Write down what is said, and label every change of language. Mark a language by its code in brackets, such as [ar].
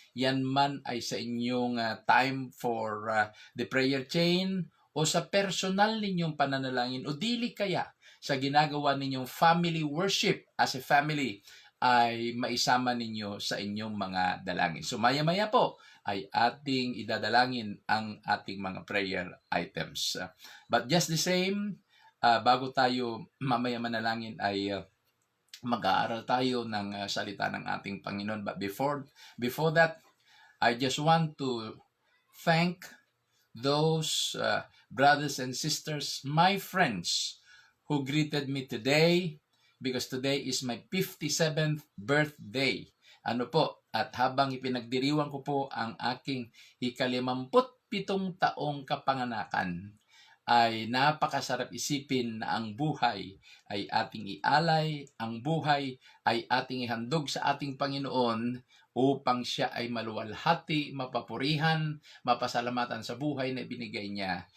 [tl] Yan man ay sa inyong [en] time for the prayer chain [tl] o sa personal ninyong pananalangin o dili kaya sa ginagawa ninyong [en] family worship as a family [tl] ay maisama ninyo sa inyong mga dalangin. So maya-maya po ay ating idadalangin ang ating mga prayer items. [en] But just the same, [tl] bago tayo mamaya manalangin ay mag-aaral tayo ng salita ng ating Panginoon. [en] But before that, I just want to thank those brothers and sisters, my friends, who greeted me today because today is my 57th birthday. [tl] Ano po, at habang ipinagdiriwang ko po ang aking ika-57 taong kapanganakan, ay napakasarap isipin na ang buhay ay ating ialay, ang buhay ay ating ihandog sa ating Panginoon upang siya ay maluwalhati, mapapurihan, mapasalamatan sa buhay na binigay niya.